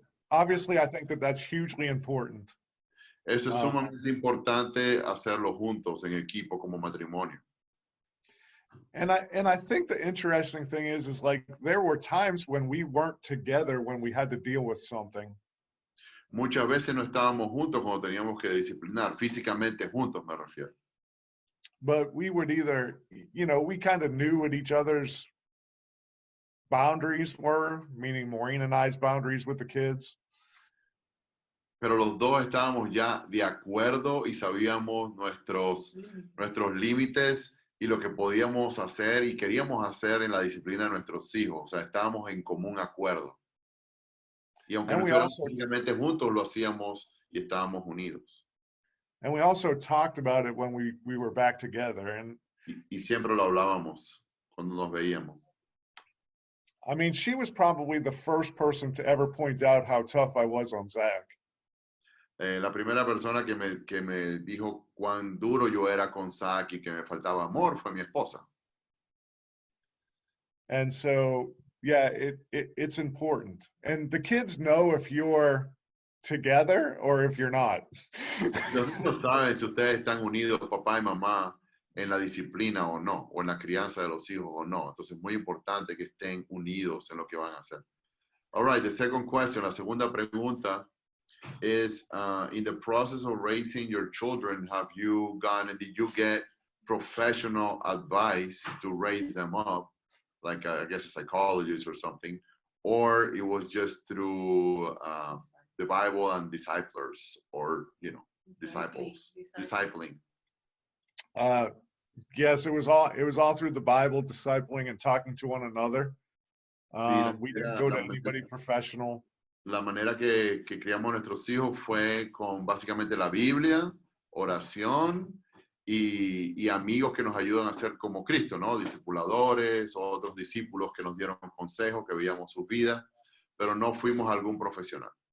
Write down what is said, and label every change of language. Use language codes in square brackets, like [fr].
[en] Obviously, I think that that's hugely important. [es] Eso es sumamente importante hacerlo juntos en equipo como matrimonio. [en] And I think the interesting thing is like there were times when we weren't together when we had to deal with something. [es] Muchas veces no estábamos juntos cuando teníamos que disciplinar, físicamente juntos me refiero. [en] But we would either, you know, we kind of knew what each other's boundaries were, meaning Maureen and I's boundaries with the kids. [es] Pero los dos estábamos ya de acuerdo y sabíamos nuestros límites y lo que podíamos hacer y queríamos hacer en la disciplina de nuestros hijos. O sea, estábamos en común acuerdo. Y aunque no estuviéramos físicamente juntos, lo hacíamos y estábamos unidos. [en] And we also talked about it when we were back together. And [es] y siempre lo hablábamos cuando nos veíamos. [en] I mean, she was probably the first person to ever point out how tough I was on Zach. [es] La primera persona que me dijo cuán duro yo era con Zach y que me faltaba amor fue mi esposa. [en] And so, yeah, it's important. And the kids know if you're together or if you're not. [es] Los niños saben si ustedes están unidos, papá y mamá, en la disciplina o no, o en la crianza de los hijos o no. Entonces es muy importante que estén unidos en lo que van a hacer. [en] All right, the second question, [es] la segunda pregunta [en] is, in the process of raising your children, did you get professional advice to raise them up, like I guess a psychologist or something, or it was just through the Bible and disciplers, or, you know, discipling? Yes, it was all through the Bible, discipling and talking to one another. We didn't go to anybody professional. [es] La manera que criamos a nuestros hijos fue con básicamente la Biblia, oración y amigos que nos ayudan a ser como Cristo, ¿no? Discipuladores, otros discípulos que nos dieron consejos, que veíamos sus vidas, pero no fuimos a algún profesional.